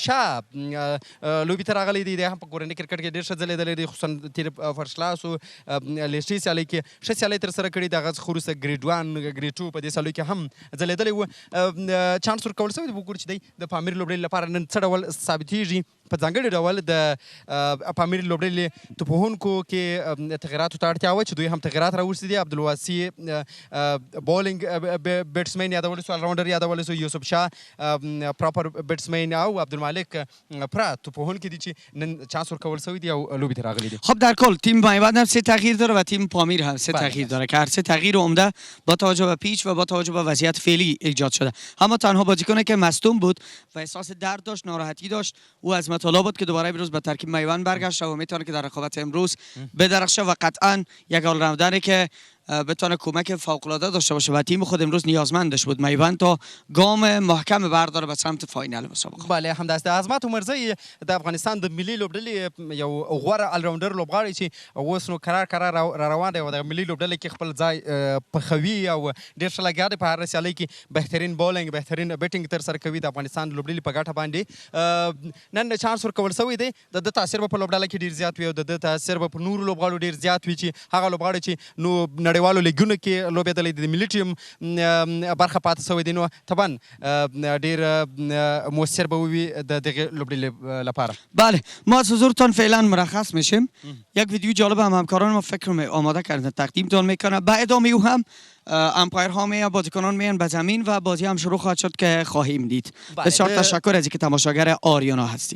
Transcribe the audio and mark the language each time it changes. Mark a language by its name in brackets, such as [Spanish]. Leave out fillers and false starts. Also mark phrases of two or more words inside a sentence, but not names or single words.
[Pashto] شاه لوبې ته راغلی دی دی هم په کورنۍ کرکټ کې ډېر ښه ځلېدلی دی خصوصا تېر [English] first class [Pashto] او لیسټي سیالۍ کې ښه سیالۍ ترسره کړي د هغه څخه وروسته ګریډ 1 ګریډ 2 په دې سیالیو کې هم ځلېدلی و چانس ورکول شوی دی وګورو چې دی د پامیر لوبډلې لپاره نن څه ډول ثابتېږي په ځانګړي ډول د پامیر لوبډلې توپوهونکو کې تغیراتو ته اړتیا وه چې دوی هم تغیرات راوستي دي. عبدالواسي بولینګ بیټسمین یادولی سو، الراونډر یادولی سو، یوسف شاه [English] proper batsman [Pashto] او عبدالمالک پره توپوهونکي دي چې نن چانس ورکول شوی دی او لوبې ته راغلي دي. [Persian] خب در کل تیم مایوند هم 3 تغییر داره و تیم پامیر هم 3 تغییر داره که هر 3 تغییر عمده با توجه به پیچ و با توجه به وضعیت فعلی ایجاد شده. اما تنها بازیکنی که مصدوم بود و احساس درد داشت، ناراحتی داشت، او از مطالب بود که دوباره امروز به ترکیب میوند برگشت و میتونه که در رقابت امروز بدرخشه و قطعا یک آلراوندری که بتونه کمک فوق‌العاده داشته باشه و تیم خود امروز نیازمندش بود میوند تا گام محکم برداره به سمت فاینال مسابقه. [Pashto] بله همداسې د عظمت عمرزی د افغانستان د ملي لوبډلې یو غوره الراونډر لوبغاړی چې اوس نو قرار را روان دی او د ملي لوبډلې کې خپل ځای پخوي او ډېر ښه لګیا دی. په هر سیالۍ کې بهترین بولینګ بهترین بیټینګ ترسره کوي. د افغانستان لوبډلې په ګټه باندې نن چانس ورکول شوی دی. د ده تاثیر به په لوبډله کې ډېر زیات وي او د ده تاثیر به په نورو لوبغاړو ډېر زیات وي چې هغه لوبغاړي چې نو نړیوالو لیګونو کې لوبېدلی د ملي ټیم برخه پاتې شوی دی، نو طبعا ډېر مؤثر به وي د دغې لوبډلې لپاره. [Persian] بله ما از حضورتان فعلا مرخص میشیم. یک ویدیو جالب هم همکاران ما فکر آماده کردن تقدیمتان میکنم. به ادامه او هم امپایرها میان، بازیکنان میان به زمین و بازی هم شروع خواهد شد که خواهیم دید. بسیار تشکر از اینکه تماشاگر آریانا هستی.